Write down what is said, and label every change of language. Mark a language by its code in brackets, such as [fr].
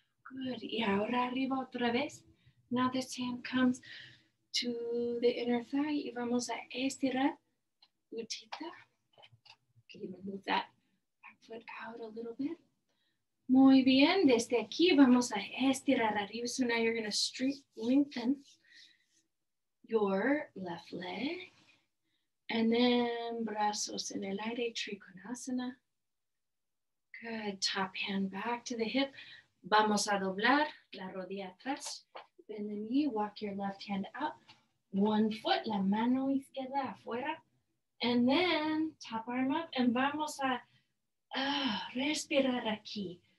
[es] Good. Y ahora arriba otra vez. [en] Now this hand comes to the inner thigh. [es] Y vamos a estirar. Utita. [en] Can even move that back foot out a little bit. [es] Muy bien. Desde aquí vamos a estirar arriba. [en] So now you're going to lengthen your left leg. And then [es] brazos en el aire, trikonasana. Good. [en] Top hand back to the hip. [es] Vamos a doblar la rodilla atrás. [en] Bend the knee, walk your left hand up. One foot, [es] la mano izquierda afuera. [en] And then top arm up. [es] And vamos a respirar aquí.